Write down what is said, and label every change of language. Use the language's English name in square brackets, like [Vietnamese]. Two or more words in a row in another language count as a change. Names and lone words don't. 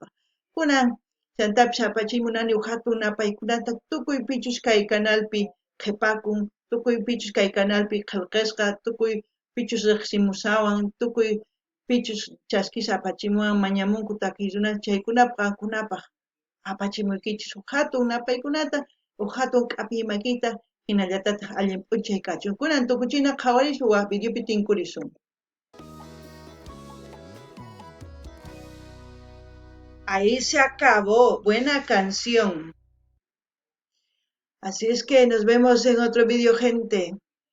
[Quechua] Kunan chaytapish apachimunani hatun napaykunata tukuy pichus kay kanalpi qhipakun, tukuy pichus kay kanalpi qillqisqa, tukuy pichus riqsimusawan, tukuy pichus chaskisqa apachimuwan mañamunku takiy runa chaykunapaq qankunapaq apachimuykichis huk hatun napaykunata, huk hatun k'apiy makiyta hinallatataq allin p'unchay kachun. Kunan tukuchina qhawarishun waq videopi tinkurisun. [Spanish] Ahí se acabó. Buena canción. Así es que nos vemos en otro video, gente.